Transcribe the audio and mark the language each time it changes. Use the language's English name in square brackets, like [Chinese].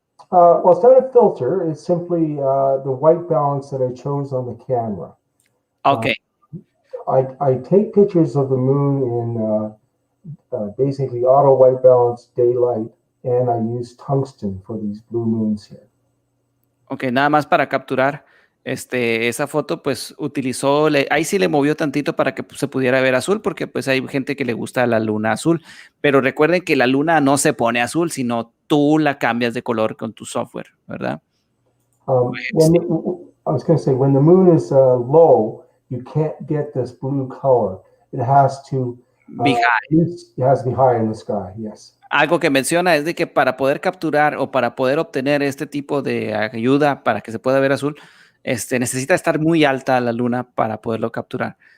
[English] Well, it's not a filter. It's simply the white balance that I chose on the camera. Okay. I take pictures of the moon in basically auto white balance daylight, and I use tungsten for these blue moons here. [Spanish] Okay, nada más para capturar esa foto, pues utilizó, ahí sí le movió tantito para que se pudiera ver azul, porque pues hay gente que le gusta la luna azul, pero recuerden que la luna no se pone azul, sino tú la cambias de color con tu software, ¿verdad? [English] I was going to say, when the moon is low, you can't get this blue color. It has to be high. It has to be high in the sky, yes. [Spanish] Algo que menciona es de que para poder capturar o para poder obtener este tipo de ayuda para que se pueda ver azul, necesita estar muy alta la luna para poderlo capturar.